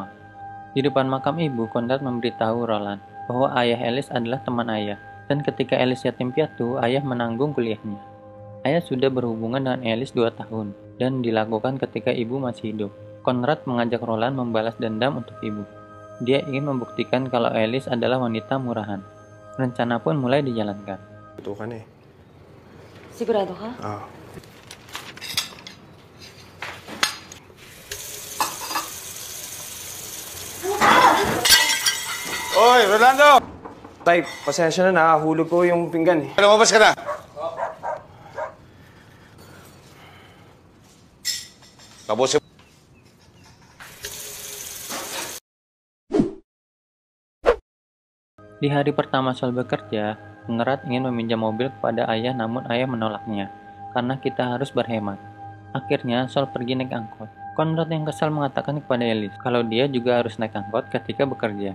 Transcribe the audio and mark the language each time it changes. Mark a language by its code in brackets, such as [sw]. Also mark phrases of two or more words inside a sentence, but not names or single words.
[id] Di depan makam ibu, Konrad memberitahu Roland bahwa ayah Alice adalah teman ayah, dan ketika Alice yatim piatu, ayah menanggung kuliahnya. Ayah sudah berhubungan dengan Alice 2 tahun, dan dilakukan ketika ibu masih hidup. Konrad mengajak Roland membalas dendam untuk ibu. Dia ingin membuktikan kalau Alice adalah wanita murahan. Rencana pun mulai dijalankan. Itu kan [tl] Sigurado ka? Oy, Rolando! Tay, pasensya na, nakahulog ko yung pinggan Lumabas ka na! Tapusin. [id] Di hari pertama Sol bekerja, Konrad ingin meminjam mobil kepada ayah namun ayah menolaknya, karena kita harus berhemat. Akhirnya Sol pergi naik angkot. Konrad yang kesal mengatakan kepada Alice kalau dia juga harus naik angkot ketika bekerja.